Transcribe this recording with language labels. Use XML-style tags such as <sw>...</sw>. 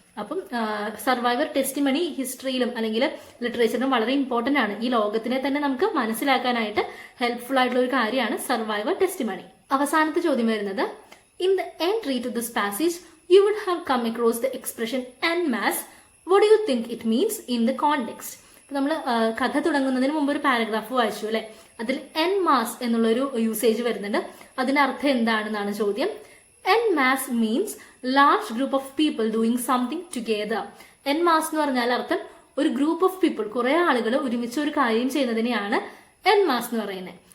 <ml>അപ്പം survivor testimony ഹിസ്റ്ററിയിലും അല്ലെങ്കിൽ ലിറ്ററേച്ചറിലും വളരെ ഇമ്പോർട്ടന്റ് ആണ്. ഈ ലോകത്തിനെ തന്നെ നമുക്ക് മനസ്സിലാക്കാനായിട്ട് ഹെൽപ്ഫുൾ ആയിട്ടുള്ള ഒരു കാര്യമാണ് സർവൈവർ ടെസ്റ്റിമണി. അവസാനത്തെ ചോദ്യം വരുന്നത്,</ml> <en>In the entry to this passage you would have come across the expression en masse. what do you think it means in the context?</en> <ml>നമ്മൾ കഥ തുടങ്ങുന്നതിന് മുമ്പ് ഒരു പാരഗ്രാഫ് വായിച്ചു അല്ലെ, അതിൽ en masse എന്നുള്ളൊരു യൂസേജ് വരുന്നുണ്ട്. അതിന്റെ അർത്ഥം എന്താണെന്നാണ് ചോദ്യം.</ml> <en>en masse means large group of people doing something together.</en> <ml>en masse എന്ന് പറഞ്ഞാൽ അർത്ഥം ഒരു ഗ്രൂപ്പ് ഓഫ് പീപ്പിൾ, കുറെ ആളുകൾ ഒരുമിച്ച് ഒരു കാര്യം ചെയ്യുന്നതിനെയാണ് en masse എന്ന് പറയുന്നത്.</ml>